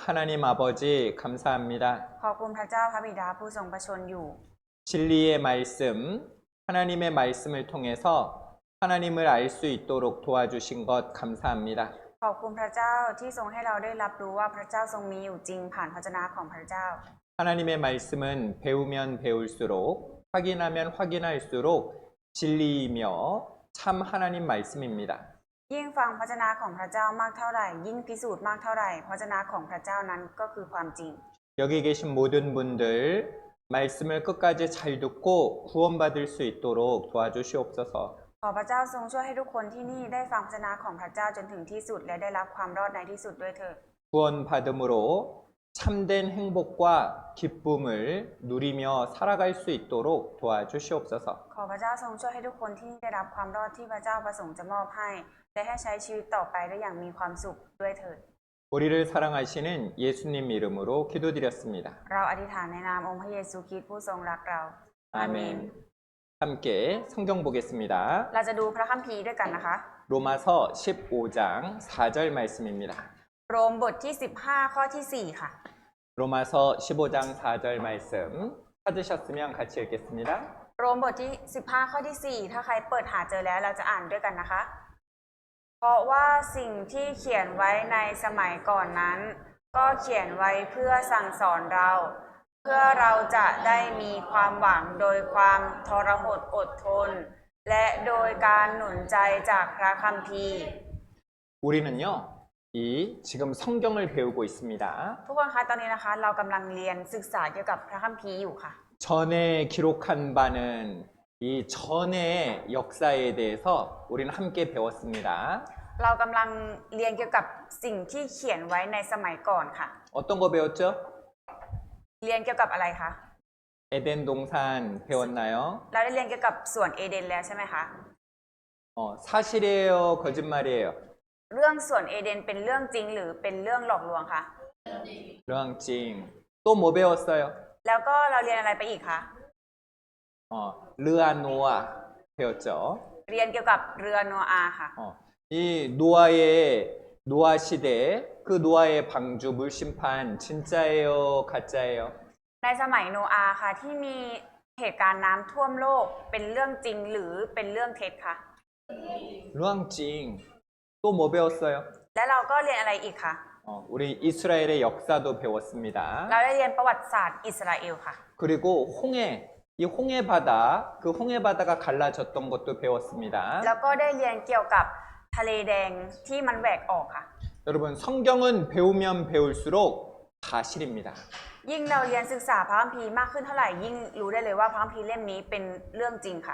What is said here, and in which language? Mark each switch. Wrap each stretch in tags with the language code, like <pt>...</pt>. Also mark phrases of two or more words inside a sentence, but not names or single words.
<ko>하나님 아버지 감사합니다.</ko> <th>ขอบคุณพระเจ้าพระบิดาผู้ทรงประชนอยู่</th> <ko>진리의 말씀, 하나님의 말씀을 통해서 하나님을 알 수 있도록 도와주신 것 감사합니다.</ko> <th>ขอบคุณพระเจ้าที่ทรงให้เราได้รับรู้ว่าพระเจ้าทรงมีอยู่จริงผ่านพระวจนะของพระเจ้า</th> <ko>하나님의 말씀은 배우면 배울수록 확인하면 확인할수록 진리이며 참 하나님 말씀입니다.</ko> <th>ยิ่งฟังพระวจนะของพระเจ้ามากเท่าไหร่ยิ่งพิสูจน์มากเท่าไหร่พระวจนะของพระเจ้านั้นก็คือความจริง</th> <ko>여기 계신 모든 분들 말씀을 끝까지 잘 듣고 구원받을 수 있도록 도와주시옵소서.</ko> <th>ขอพระเจ้าทรงช่วยให้ทุกคนที่นี่ได้ฟังพระวจนะของพระเจ้าจนถึงที่สุดและได้รับความรอดในที่สุดด้วยเถิด</th> <ko>구원받음으로 참된 행복과 기쁨을 누리며 살아갈 수 있도록 도와주시옵소서.</ko> <th>ขอพระเจ้าทรงช่วยให้ทุกคนที่นี่ได้รับความรอดที่พระเจ้าประสงค์จะมอบให้และให้ใช้ชีวิตต่อไปได้อย่างมีความสุขด้วยเถิด</th> <ko>우리를 사랑하시는 예수님 이름으로 기도드렸습니다.</ko> <th>เราอธิษฐานในนามองค์พระเยซูคริสต์ผู้ทรงรักเรา</th> <ko>아멘. 함께 성경 보겠습니다.</ko> <th>เราจะดูพระคัมภีร์ด้วยกันนะคะ</th> <ko>로마서 15장 4절 말씀입니다.</ko> <th>โรมบทที่15ข้อที่4ค่ะ</th> <ko>로마서 15장 4절 말씀 찾으셨으면 같이 읽겠습니다.</ko> <th>โรมบทที่15ข้อที่4ถ้าใครเปิดหาเจอแล้วเราจะอ่านด้วยกันนะคะ เพราะว่าสิ่งที่เขียนไว้ในสมัยก่อนนั้น ก็เขียนไว้เพื่อสั่งสอนเรา เพื่อเราจะได้มีความหวังโดยความทรหดอดทน และโดยการหนุนใจจากพระคัมภีร์</th> <ko>우리는요, 이 지금 성경을 배우고 있습니다.</ko> <th>ทุกคนคะตอนนี้นะคะเรากำลังเรียนศึกษาเกี่ยวกับพระคัมภีร์อยู่ค่ะ</th> <ko>전에 기록한 바는 이 전의 역사에 대해서 우리는 함께 배웠습니다.</ko> <th>เรากำลังเรียนเกี่ยวกับสิ่งที่เขียนไว้ในสมัยก่อนค่ะ</th> <ko>어떤 거 배웠죠?</ko> <th>เรียนเกี่ยวกับอะไรคะ</th> <ko>에덴 동산 배웠나요?</ko> <th>เราได้เรียนเกี่ยวกับสวนเอเดนแล้วใช่ไหมคะ</th> <ko>사실이에요, 거짓말이에요?</ko> <th>เรื่องสวนเอเดนเป็นเรื่องจริงหรือเป็นเรื่องหลอกลวงคะ เรื่องจริง.</th> <ko>또 뭐 배웠어요?</ko> <th>แล้วก็เราเรียนอะไรไปอีกคะ</th> <ko>르아노아 배웠죠.</ko> <th>เรียนเกี่ยวกับเรือโนอาห์ค่ะ</th> <ko>이 노아의 노아 시대 그 노아의 방주 물심판 진짜예요, 가짜예요?</ko> <th>ในสมัยโนอาห์ค่ะที่มีเหตุการณ์น้ำท่วมโลกเป็นเรื่องจริงหรือเป็นเรื่องเท็จคะ เรื่องจริง.</th> <ko>또 뭐 배웠어요?</ko> <th>และเราก็เรียนอะไรอีกคะ</th> <ko>우리 이스라엘의 역사도 배웠습니다.</ko> <th>เราได้เรียนประวัติศาสตร์อิสราเอลค่ะ</th> <ko>그리고 이 홍해 바다, 그 홍해 바다가 갈라졌던 것도 배웠습니다.</ko> <th>แล้วก็ได้เรียนเกี่ยวกับทะเลแดงที่มันแหวกออกค่ะ</th> <ko>여러분, 성경은 배우면 배울수록 사실입니다.</ko> <th>ยิ่งเราเรียนศึกษาพระคัมภีร์มากขึ้นเท่าไหร่ยิ่งรู้ได้เลยว่าพระคัมภีร์เล่มนี้เป็นเรื่องจริงค่ะ</th>